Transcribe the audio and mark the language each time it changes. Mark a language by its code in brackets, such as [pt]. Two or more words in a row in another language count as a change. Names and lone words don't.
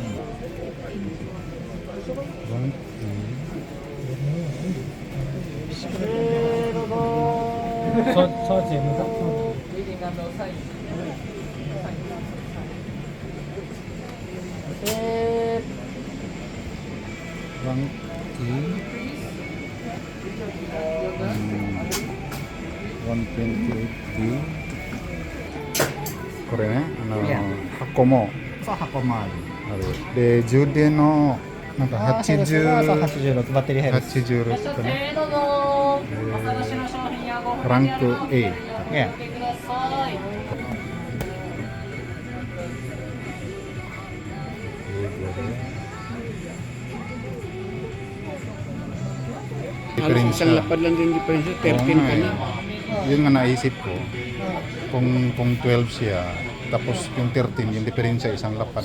[en] Rank Rank A [ja] 128G これね、箱もそう箱もある。あるで充電のなんか 86バッテリーヘルス。 86かね、ランク A [tl] Halos isang lapad lang din diferensya, 13 ka na. Yun nga naisip ko, kung 12 siya, tapos yung 13, yung diferensya isang lapad